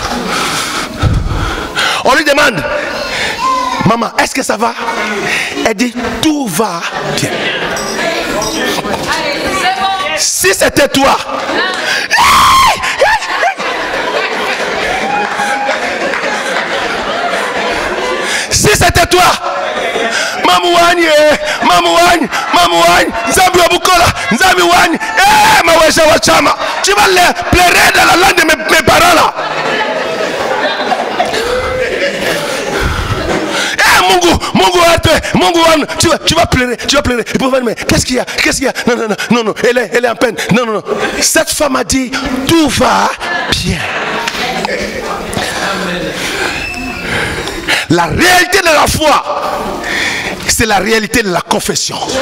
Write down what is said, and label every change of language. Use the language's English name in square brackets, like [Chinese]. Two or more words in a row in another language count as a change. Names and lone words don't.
[French] On lui demande, maman, est-ce que ça va? Elle dit, tout va bien. Si c'était toi, si c'était toi, [Luba-Lulua] Mamouagne, Mamouagne, Mamouagne, Nzambi Wabukola, Nzambi Wagne, Maweja Wachama. [French] Tu vas pleurer dans la langue de mes parents là. Mungu, tu vas pleurer, tu vas pleurer. Mais qu'est-ce qu'il y a? Qu'est-ce qu'il y a? Non, non, non, non, non, elle est en peine. Non, non, non. Cette femme a dit, tout va bien. La réalité de la foi, c'est la réalité de la confession.